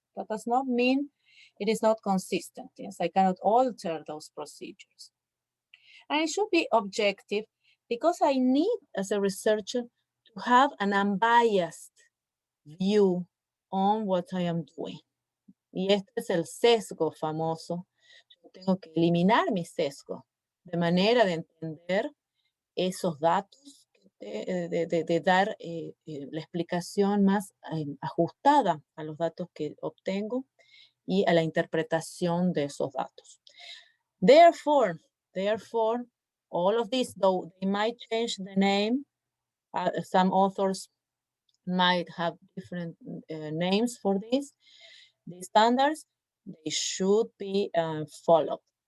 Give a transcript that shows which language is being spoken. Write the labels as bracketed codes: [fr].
[en] That does not mean it is not consistent. Yes, I cannot alter those procedures. And it should be objective because I need, as a researcher, to have an unbiased view on what I am doing. [es] Y este es el sesgo famoso. Yo tengo que eliminar mi sesgo de manera de entender esos datos, de dar la explicación más ajustada a los datos que obtengo y a la interpretación de esos datos. [en] Therefore, all of this, though they might change the name, some authors might have different names for these standards, they should be followed.